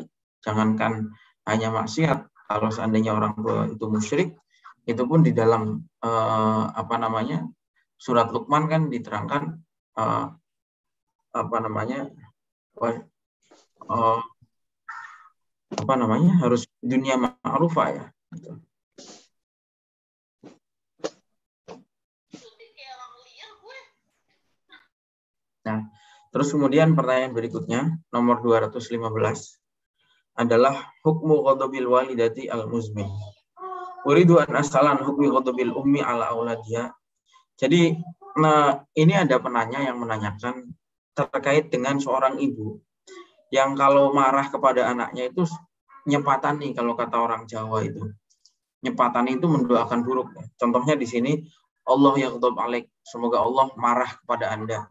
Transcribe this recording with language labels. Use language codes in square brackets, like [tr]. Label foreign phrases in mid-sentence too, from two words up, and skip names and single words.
[id] Jangankan hanya maksiat, kalau seandainya orang tua itu musyrik, itu pun di dalam surat Luqman kan diterangkan harus dunia ma'rufah ya. Gitu. Nah, terus kemudian pertanyaan berikutnya, nomor 215, adalah [ar] حكم غضب الوالدة المزمن. أريد أن أسأل حكم غضب الأم على أولادها. [id] Jadi, ini ada penanya yang menanyakan terkait dengan seorang ibu yang kalau marah kepada anaknya itu nyepatani, kalau kata orang Jawa itu. Nyepatani itu mendoakan buruk. Contohnya di sini, [ar] الله يغضب عليك, [id] semoga Allah marah kepada Anda.